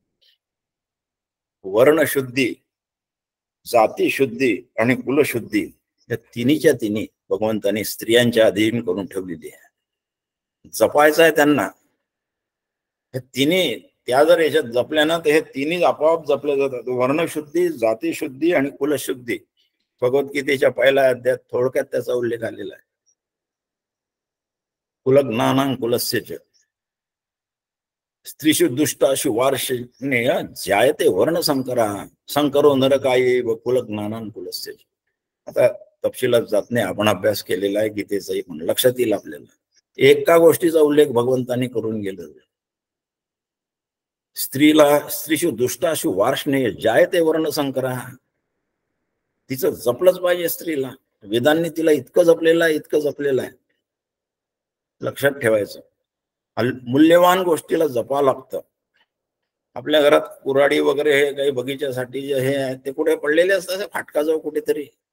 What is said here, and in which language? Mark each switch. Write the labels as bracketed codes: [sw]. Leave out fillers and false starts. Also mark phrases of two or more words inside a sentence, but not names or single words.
[mr] वर्णशुद्धी, जातीशुद्धी आणि कुलशुद्धी या तिन्हीच्या तिन्ही भगवंतांनी स्त्रियांच्या अधीन करून ठेवलेली आहे. जपायचं आहे त्यांना. हे तिन्ही त्या जर याच्यात जपल्या ना तर हे तिन्ही आपोआप जपले जातात. वर्णशुद्धी, जातीशुद्धी आणि कुलशुद्धी. भगवद्गीतेच्या पहिल्या अध्यायात थोडक्यात त्याचा उल्लेख आलेला आहे. [sa] कुलज्ञानां कुलस्यच स्त्रीषु दुष्टाशु वार्षिणे जायते वर्ण संकरा संकरो नरकाये व कुलज्ञानां कुलस्यच. [mr] आता तपशिलात जात नाही, आपण अभ्यास केलेला आहे गीतेचाही, पण लक्षात येईल आपल्याला. एका गोष्टीचा उल्लेख भगवंतांनी करून गेला. [sa] स्त्रीला स्त्रीषु दुष्टाशु वार्षणे जायते वर्ण संकरा. [mr] तिचं जपलंच पाहिजे स्त्रीला. वेदांनी तिला इतकं जपलेलं आहे, इतकं जपलेलं आहे. लक्षात ठेवायचं, मूल्यवान गोष्टीला जपावं लागतं. आपल्या घरात कुऱ्हाडी वगैरे हे काही बगीच्यासाठी जे हे आहे ते कुठे पडलेले असतात, फाटका जाऊ कुठेतरी.